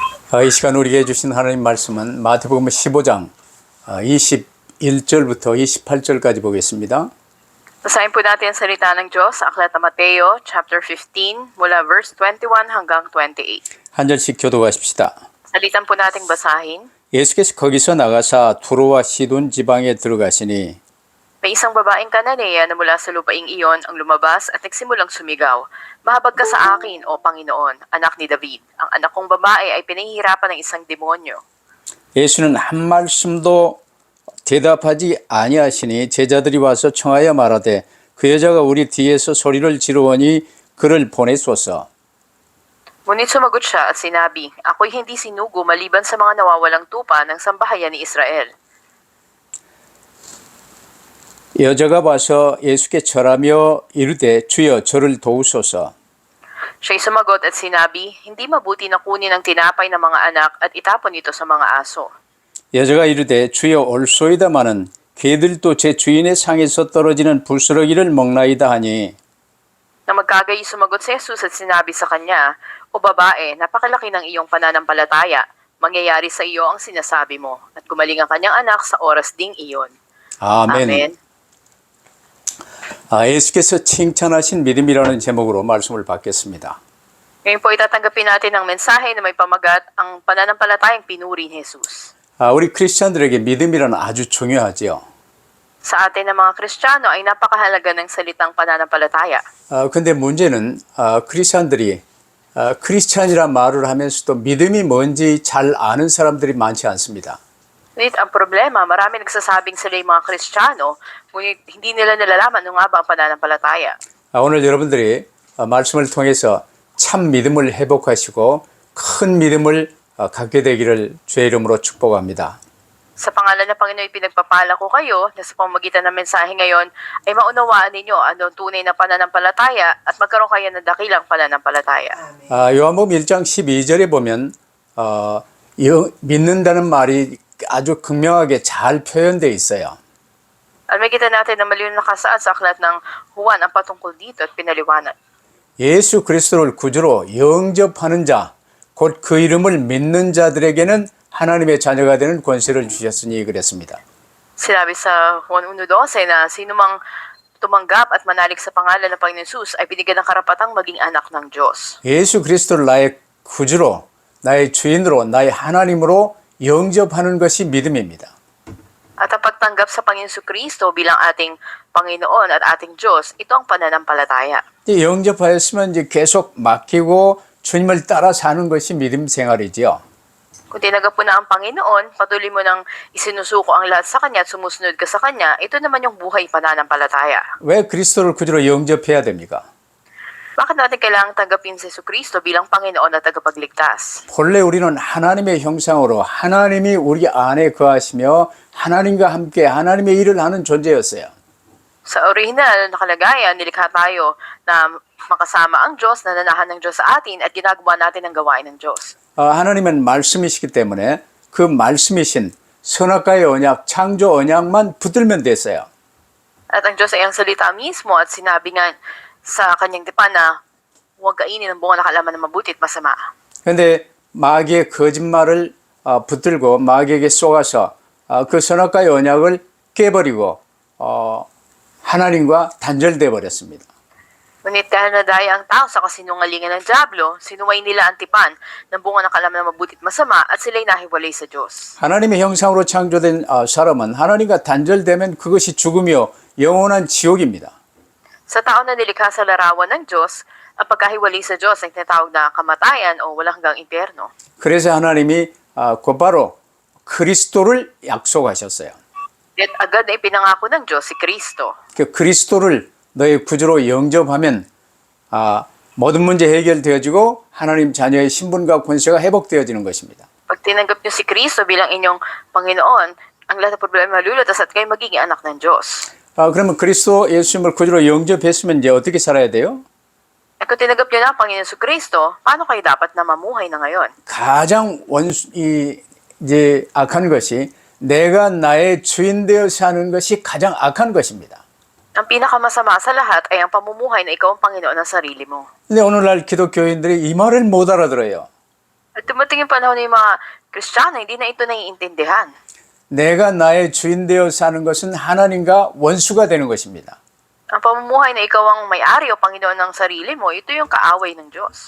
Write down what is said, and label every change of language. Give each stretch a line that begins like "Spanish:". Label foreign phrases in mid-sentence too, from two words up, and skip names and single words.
Korean: 이 시간 우리에게 주신 하나님 말씀은 마태복음 15장 21절부터 28절까지 보겠습니다.
Filipino: Basahin po natin ang salita ng Diyos sa Aklat ng Mateo, chapter 15, mula verse 21 hanggang 28.
Korean: 한 절씩 교독하십시다.
Filipino: Salitan po nating basahin.
Korean: 예수께서 거기서 나가사 두로와 시돈 지방에 들어가시니
Filipino: May isang babaeng Kananea na mula sa lupaing iyon ang lumabas at nagsimulang sumigaw, "Mahabag ka sa akin, O Panginoon, anak ni David. Ang anak kong babae ay pinahihirapan ng isang demonyo."
Korean: 예수는 한 말씀도 대답하지 아니하시니 제자들이 와서 청하여 말하되 그 여자가 우리 뒤에서 소리를 지르오니 그를 보내소서.
Filipino: Ngunit sumagot siya at sinabi, "Ako'y hindi sinugo maliban sa mga nawawalang tupa ng sambahayan ni Israel."
Korean: 여자가 와서 예수께 절하며 이르되 주여 저를 도우소서.
Filipino: Siya'y sumagot at sinabi, "Hindi mabuti na kunin ang tinapay ng mga anak at itapon ito sa mga aso."
Korean: 여자가 이르되 주여 올소이다마는 개들도 제 주인의 상에서 떨어지는 부스러기를 먹나이다 하니
Filipino: Na magkagayi sumagot si Jesus at sinabi sa kanya, "O babae, napakalaki ng iyong pananampalataya. Mangyayari sa iyo ang sinasabi mo." At gumaling ang kanyang anak sa oras ding iyon.
Korean: 아멘.
Filipino: Amen.
Korean: 예수께서 칭찬하신 믿음이라는 제목으로 말씀을 받겠습니다.
Filipino: Ngayon po itatanggapin natin ang mensahe na may pamagat ang pananampalatayang pinuri ni Jesus.
Korean: 우리 크리스천들에게 믿음이란 아주 중요하지요.
Filipino: Sa atin ng mga Kristiyano ay napakahalaga ng salitang pananampalataya.
Korean: 근데 문제는 크리스천들이 크리스천이란 말을 하면서도 믿음이 뭔지 잘 아는 사람들이 많지 않습니다.
Filipino: Ngunit ang problema, marami nagsasabing sila yung mga Kristiyano, ngunit hindi nila nalalaman ano nga ba ang pananampalataya.
Korean: 오늘 여러분들이 말씀을 통해서 참 믿음을 회복하시고 큰 믿음을 갖게 되기를 주의 이름으로 축복합니다.
Filipino: Sa pangalan ng Panginoon, pinagpapala ko kayo na sa pamamagitan ng mensahe ngayon ay maunawaan ninyo ano ang tunay na pananampalataya at magkaroon kayo ng dakilang pananampalataya.
Korean: 요한복음 1장 12절에 보면 믿는다는 말이 아주 극명하게 잘 표현되어 있어요.
Filipino: At makita natin na malinaw nakasaad sa aklat ng Juan ang patungkol dito at pinaliwanag.
Korean: 예수 그리스도를 구주로 영접하는 자, 곧 그 이름을 믿는 자들에게는 하나님의 자녀가 되는 권세를 주셨으니 그랬습니다.
Filipino: Sinabi sa Juan 1:12 na sino mang tumanggap at manalig sa pangalan ng Panginoon Jesus ay binigyan ng karapatang maging anak ng Diyos.
Korean: 예수 그리스도를 나의 구주로, 나의 주인으로, 나의 하나님으로 영접하는 것이 믿음입니다.
Filipino: At ang pagtanggap sa Panginoon Kristo bilang ating Panginoon at ating Diyos, ito ang pananampalataya.
Korean: 영접하였으면 이제 계속 맡기고 주님을 따라 사는 것이 믿음 생활이지요.
Filipino: Kung tinanggap mo na ang Panginoon, patuloy mo nang isinusuko ang lahat sa Kanya at sumusunod ka sa Kanya, ito naman yung buhay pananampalataya.
Korean: 왜 그리스도를 구주로 영접해야 됩니까?
Filipino: Bakit natin kailangang tanggapin si Kristo bilang Panginoon at tagapagligtas?
Korean: 본래 우리는 하나님의 형상으로 하나님이 우리 안에 거하시며 하나님과 함께 하나님의 일을 하는 존재였어요.
Filipino: Sa orihinal na kalagayan, nilikha tayo na makasama ang Diyos, nananahan ng Diyos sa atin at ginagawa natin ang gawain ng Diyos.
Korean: 하나님은 말씀이시기 때문에 그 말씀이신 선악과의 언약, 창조 언약만 붙들면 됐어요.
Filipino: At ang Diyos ay ang salita mismo at sinabi nga sa kanyang tipan na huwag kainin ang bunga na kaalaman ng mabuti at masama.
Korean: 그런데 마귀의 거짓말을 붙들고 마귀에게 속아서 그 선악과의 언약을 깨버리고 하나님과 단절돼 버렸습니다.
Filipino: Ngunit dahil nadaya ang tao sa kasinungalingan ng Diablo, sinuway nila ang tipan ng bunga ng kaalaman ng mabuti at masama at sila'y nahiwalay sa Diyos.
Korean: 하나님의 형상으로 창조된 사람은 하나님과 단절되면 그것이 죽으며 영원한 지옥입니다.
Filipino: Sa tao na nilikha sa larawan ng Diyos, ang pagkahiwalay sa Diyos ay tinatawag na kamatayan o walang hanggang impyerno.
Korean: 그래서 하나님이 곧바로 그리스도를 약속하셨어요.
Filipino: At agad na ipinangako ng Diyos si Kristo.
Korean: 그 그리스도를 너의 구주로 영접하면 모든 문제 해결되어지고 하나님 자녀의 신분과 권세가 회복되어지는 것입니다.
Filipino: Pag tinanggap niyo si Kristo bilang inyong Panginoon, ang lahat ng problema malulutas at kayo magiging anak ng Diyos.
Korean: 그러면 그리스도 예수님을 구주로 영접했으면 이제 어떻게 살아야 돼요?
Filipino: At kung tinanggap niyo na ang Panginoon si Kristo, paano kayo dapat na mamuhay na ngayon?
Korean: 가장 이제 악한 것이 내가 나의 주인 되어 사는 것이 가장 악한 것입니다.
Filipino: Ang pinakamasama sa lahat ay ang pamumuhay na ikaw ang Panginoon ng sarili mo.
Korean: 근데 오늘날 기독교인들이 이 말을 못 알아들어요.
Filipino: At At dumating yung panahon ng mga Kristiyano, hindi na ito naiintindihan.
Korean: 내가 나의 주인 되어 사는 것은 하나님과 원수가 되는 것입니다.
Filipino: Ang pamumuhay na ikaw ang may-ari o Panginoon ng sarili mo, ito yung kaaway ng Diyos.